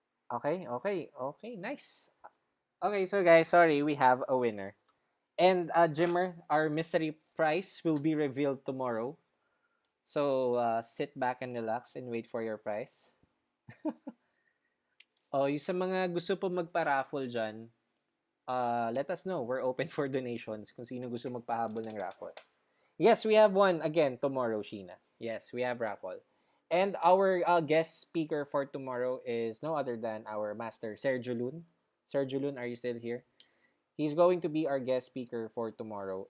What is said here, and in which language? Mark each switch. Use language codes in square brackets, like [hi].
[en] Okay, nice. Okay, so guys, sorry, we have a winner. And Jimmer, our mystery prize will be revealed tomorrow. So, sit back and relax and wait for your prize. [tl] Yung sa mga gusto po magpa-raffle dyan, [en] let us know. We're open for donations [tl] kung sino gusto magpahabol ng raffle. [en] Yes, we have one again tomorrow, Sheena. Yes, we have raffle. And our guest speaker for tomorrow is no other than our master, Sergio Lun. Sergio Lun, are you still here? He's going to be our guest speaker for tomorrow.